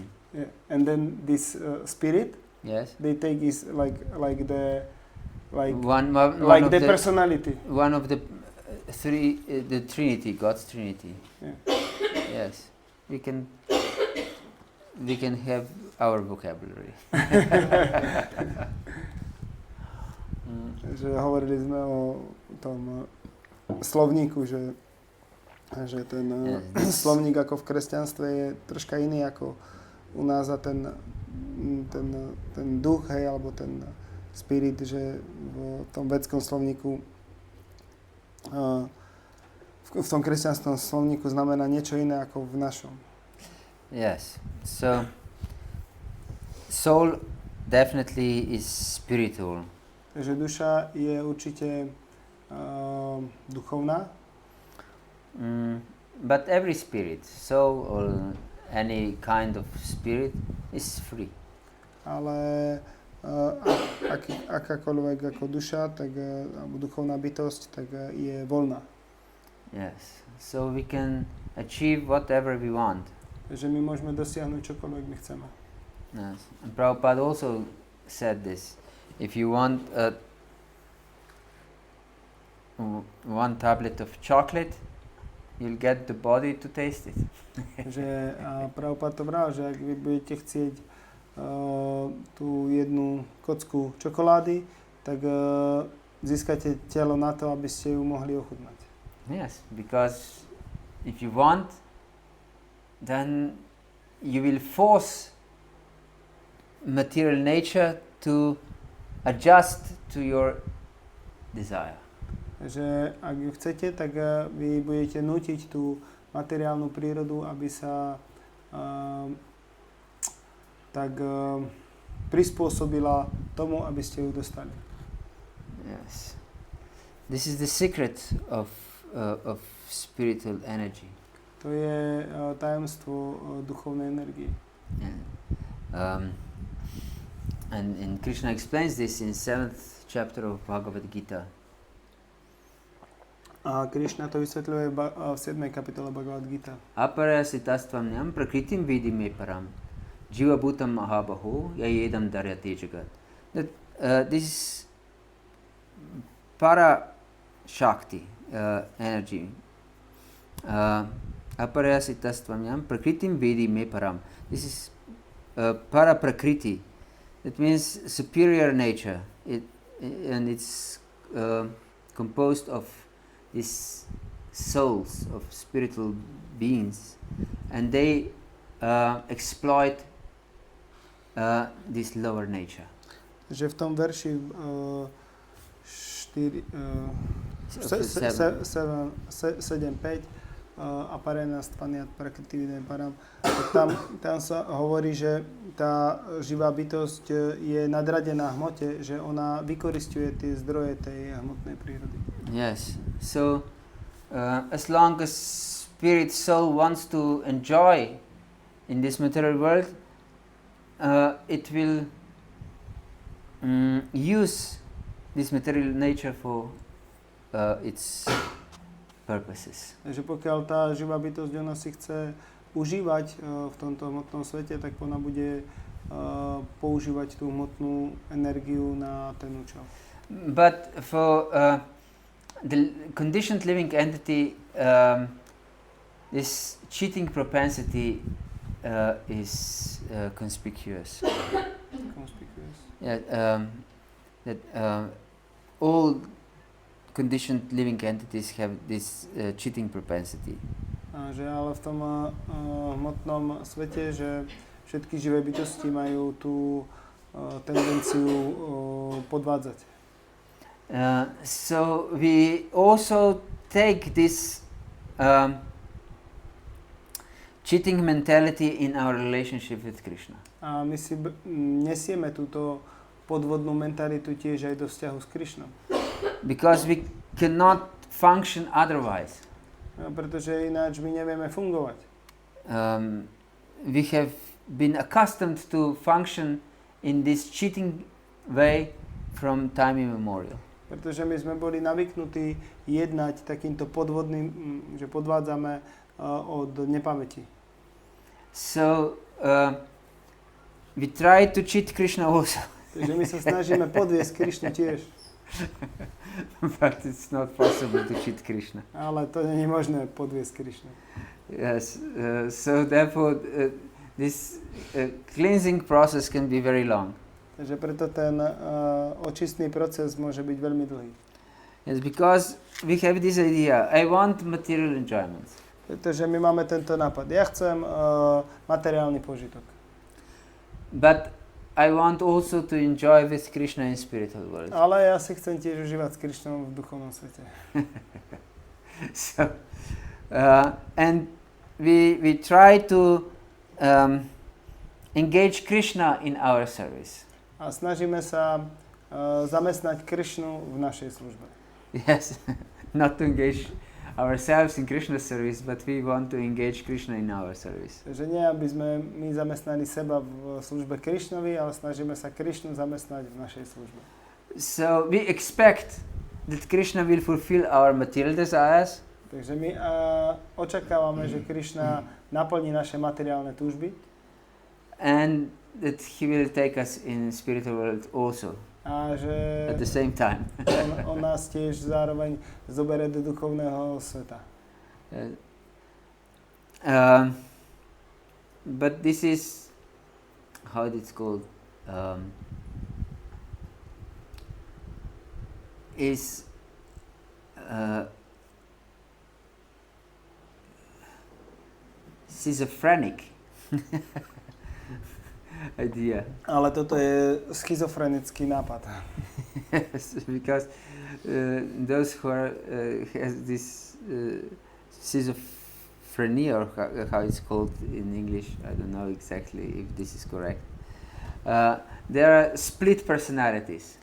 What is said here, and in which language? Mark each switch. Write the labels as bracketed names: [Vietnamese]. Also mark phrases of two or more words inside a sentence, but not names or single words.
[English] Yeah, and then this spirit. Yes. They take is like the personality. One of the three, the Trinity, God's Trinity. Yeah. Yes, we can have our vocabulary. [Slovak] Že hovorili sme o tom slovníku, že ten slovník ako v kresťanstve je troška iný ako u nás a ten duch, hej, alebo ten spirit, že v tom vedskom slovníku v tom kresťanskom slovníku znamená niečo iné ako v našom. [English] Yes, so soul definitely is spiritual. [Slovak] Takže duša je určite duchovná. [English] But every spirit, soul or any kind of spirit is free. [Slovak] Ale akákoľvek ako duša, tak alebo duchovná bytosť, tak je voľná. [English] Yes. So we can achieve whatever we want. [Slovak] Že my môžeme dosiahnuť čokoľvek my chceme. [English] Yes. And Prabhupada also said this. If you want one tablet of chocolate, you'll get the body to taste it. [Slovak] Že Prabhupada to bral, že ak vy budete chcieť tú jednu kocku čokolády, tak získate telo na to, aby ste ju mohli ochutnať. [English] Yes, because if you want, then you will force material nature to adjust to your desire. [Slovak] Že ak ju chcete, tak vy budete nútiť tú materiálnu prírodu, aby sa prispôsobila tomu, aby ste ju dostali. [English] Yes. This is the secret of spiritual energy. [Slovak] To je tajomstvo duchovnej energie. [English] Yeah. And Krishna explains this in 7th chapter of Bhagavata-gita. [Slovak] A Krishna to vysvetľuje v 7. kapitole Bhagavad-gita. [Sanskrit] अपरसितस्त्वम् प्रकृतिम् विदिमे परम् जीव भूतम् महाबाहो ययेदम् दर्यते जगत्. [English] That this is [Sanskrit] पर शक्ति [English] energy. [Sanskrit] अपरसितस्त्वम् प्रकृतिम् विदिमे परम्. [English] This is [Sanskrit] पर प्रकृति. [English] That means superior nature. And it's composed of these souls of spiritual beings, and they exploit this lower nature. [Slovak] Že v tom verši 7.5 [Sanskrit] अपरेन स्त्वनियात् प्रकृतिविदेम् परम्, [Slovak] tam sa hovorí, že tá živá bytosť je nadradená hmote, že ona vykoristuje tie zdroje tej hmotnej prírody. [English] Yes. So as long as spirit soul wants to enjoy in this material world, it will use this material nature for its purposes. [Slovak] Takže pokiaľ tá živá bytosť ona si chce užívať v tomto hmotnom svete, tak ona bude používať tú hmotnú energiu na ten účel. [English] But for the conditioned living entity, this cheating propensity is conspicuous. Yeah, that all conditioned living entities have this cheating propensity. [Slovak] Že ale v tom hmotnom svete, že všetky živé bytosti majú tú tendenciu podvádzať. [English] So we also take this cheating mentality in our relationship with Krishna. [Slovak] A my si nesieme túto podvodnú mentalitu tiež aj do vzťahu s Krishnom. [English] Because we cannot function otherwise. [Slovak] Pretože ináč my nevieme fungovať. [English] We have been accustomed to function in this cheating way from time immemorial. [Slovak] Pretože my sme boli navyknutí jednať takýmto podvodným, že podvádzame od nepamäti. [English] So we try to cheat Krishna also. [Slovak] Takže my sa snažíme podviesť Krishnu tiež. [English] But it's not possible to cheat Krishna. [Slovak] Ale to nie je možné podviesť Krishnu. [English] Yes, so therefore this cleansing process can be very long. [Slovak] Takže preto ten očistný proces môže byť veľmi dlhý. [English] Yes, because we have this idea, I want material enjoyments. [Slovak] Pretože my máme tento nápad. Ja chcem materiálny požitok. [English] But I want also to enjoy with Krishna in spiritual world. [Slovak] Ale ja si chcem tiež užívať s Krishnom v duchovnom svete. [English] So, and we try to engage Krishna in our service. [Slovak] A snažíme sa zamestnať Krishnu v našej službe. [English] Yes, not to engage ourselves in Krishna's service, but we want to engage Krishna in our service. [Slovak] Takže nie, aby sme my zamestnali seba v službe Krishnovi, ale snažíme sa Krishnu zamestnať v našej službe. [English] So we expect that Krishna will fulfill our material desires. [Slovak] Takže my očakávame, že Krišna naplní naše materiálne túžby. [English] And that he will take us in spiritual world also [Slovak] A že [English] at the same time. [Slovak] on nás tiež zároveň zoberie do duchovného sveta. [English] But this is how it's called. Is schizophrenic idea. [Slovak] Ale toto je schizofrenický nápad. [English] Yes, because those who are, has this schizophrenia, or how it's called in English, I don't know exactly if this is correct. There are split personalities.